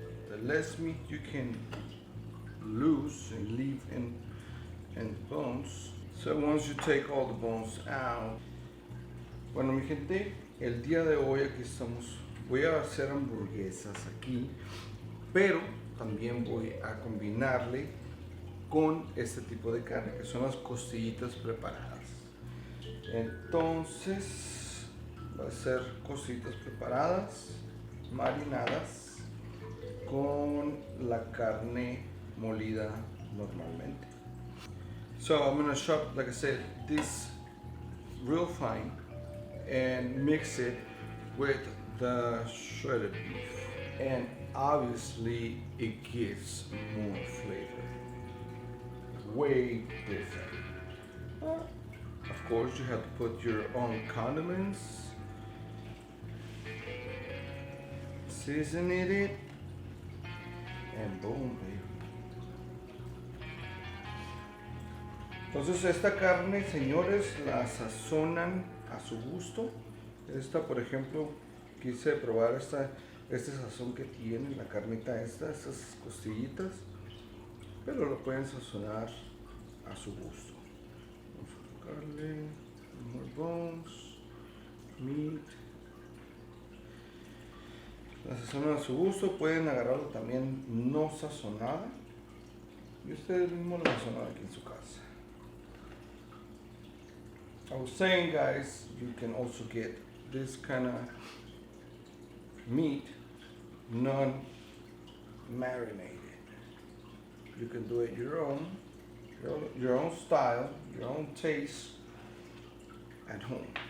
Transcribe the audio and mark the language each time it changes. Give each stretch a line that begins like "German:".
English: The less meat you can lose and leave in bones. So once you take all the bones out.
Spanish: Bueno, mi gente, el día de hoy aquí estamos. Voy a hacer hamburguesas aquí, pero también voy a combinarle con este tipo de carne, que son las costillitas preparadas. Entonces va a ser costillitas preparadas, marinadas, con la carne molida normalmente.
English: So I'm gonna chop, like I said, this real fine and mix it with the shredded beef, and obviously it gives more flavor, way different. Of course you have to put your own condiments, season it, and boom, baby.
Spanish: Entonces esta carne, señores, la sazonan a su gusto. Esta, por ejemplo, quise probar este sazón que tiene la carnita estas costillitas, pero lo pueden sazonar a su gusto. Vamos a colocarle
English: more bones, meat.
Spanish: La sazonan a su gusto, pueden agarrarlo también no sazonada y ustedes mismos lo sazonan aquí en su casa.
English: I was saying, guys, you can also get this kind of meat non-marinated. You can do it your own style, your own taste at home.